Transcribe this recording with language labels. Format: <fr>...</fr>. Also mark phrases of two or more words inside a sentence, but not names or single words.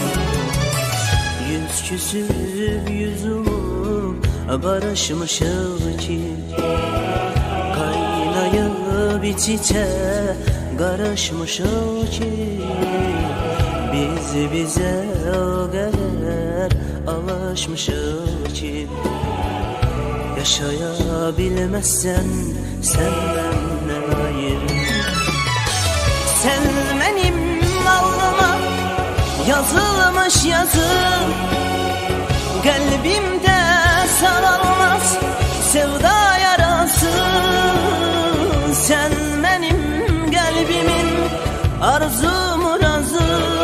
<az>Yüz küsüb yüzümü barışmışıq ki, qaynayıb iç-içə qarışmışıq ki. Biz bizə o qədər alışmışıq ki, yaşaya bilməzsən sən məndən ayrı.</az> <tr>Sen benim alnıma yazılmış yazım, kalbimde sarılmaz sevda yarası. Sen benim kalbimin arzu murazı.</tr>